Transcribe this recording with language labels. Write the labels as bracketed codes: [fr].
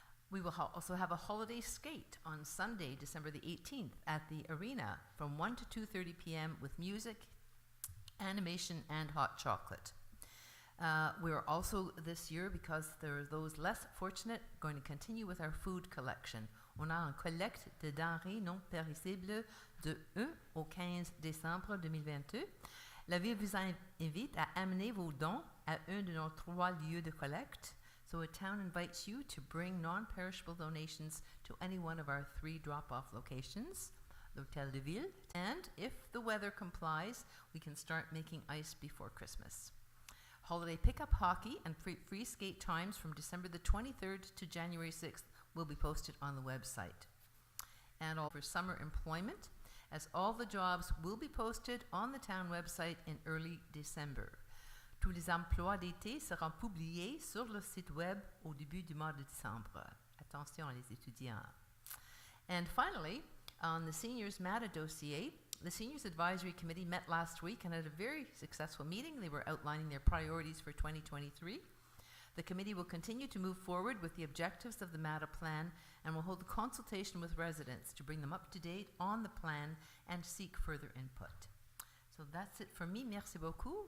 [en] We will also have a holiday skate on Sunday, December the 18th at the arena from 1 to 2:30 p.m. with music, animation, and hot chocolate. We are also this year, because there are those less fortunate, going to continue with our food collection. [fr] On a une collecte de denrées non périssables de 1 au 15 décembre 2022. La Ville vous invite à amener vos dons à un de nos 3 lieux de collecte. [en] So a town invites you to bring non-perishable donations to any one of our 3 drop-off locations, l'Hôtel de Ville, and if the weather complies, we can start making ice before Christmas. Holiday pickup hockey and free skate times from December the 23rd to January 6th will be posted on the website. And all for summer employment, as all the jobs will be posted on the town website in early December. [fr] Tous les emplois d'été seront publiés sur le site web au début du mois de décembre. Attention les étudiants. [en] And finally, on the Seniors Matter dossier, the Seniors Advisory Committee met last week and had a very successful meeting. They were outlining their priorities for 2023. The committee will continue to move forward with the objectives of the MATA plan and will hold a consultation with residents to bring them up to date on the plan and seek further input. So that's it for me. [fr] Merci beaucoup.